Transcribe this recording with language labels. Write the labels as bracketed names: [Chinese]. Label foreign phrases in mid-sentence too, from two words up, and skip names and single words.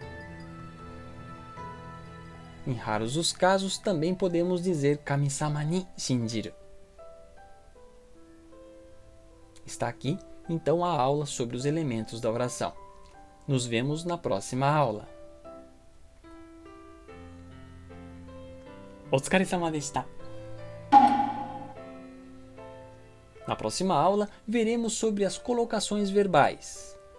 [Portuguese] Em raros os casos, também podemos dizer [Japanese] 神様に信じる. [Portuguese] Está aqui, então, a aula sobre os elementos da oração. Nos vemos na próxima aula. [Japanese] お疲れ様でした。 [Portuguese] Na próxima aula, veremos sobre as colocações verbais.